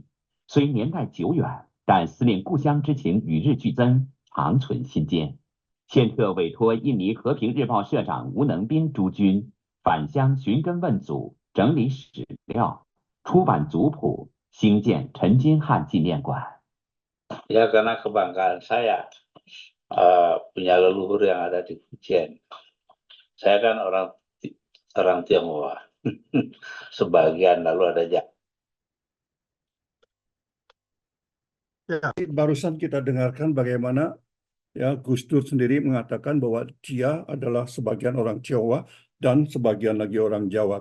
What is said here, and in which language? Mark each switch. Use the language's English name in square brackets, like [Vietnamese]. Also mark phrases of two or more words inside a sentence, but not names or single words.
[Chinese] 虽年代久远，但思念故乡之情与日俱增，长存心间。现特委托印尼和平日报社长吴能斌诸君返乡寻根问祖，整理史料，出版族谱，兴建陈金汉纪念馆。 [Indonesian] Ya karena kebanggaan saya punya leluhur yang ada di Fujian. Saya kan orang Tionghoa, sebagian lalu ada Ya, barusan kita dengarkan bagaimana ya Gus Dur sendiri mengatakan bahwa dia adalah sebagian orang Tionghoa dan sebagian lagi orang Jawa.